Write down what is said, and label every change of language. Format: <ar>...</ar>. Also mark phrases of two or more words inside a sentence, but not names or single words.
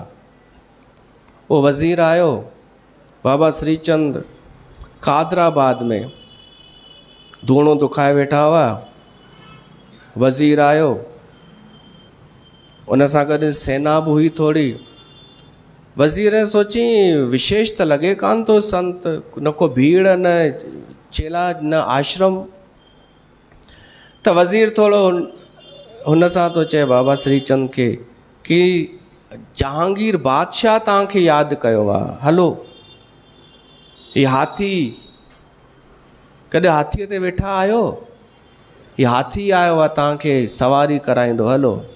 <sd>उहो वज़ीर आयो, बाबा श्रीचंद कादराबाद में धूणो दुखाए वेठा हुआ। वज़ीर आयो, उन सां गॾु सेना बि हुई थोरी। वज़ीर सोची विशेष त लॻे कान थो संत, न को भीड़ न चेला न आश्रम। त वज़ीर थोरो हुन सां थो चए बाबा श्रीचंद खे कि जहांगीर बादशाह तव्हांखे यादि कयो आहे, हलो हीउ हाथी, कॾहिं हाथीअ ते वेठा आहियो, हीउ हाथी आयो आहे तव्हांखे सवारी कराईंदो, हलो।</sd>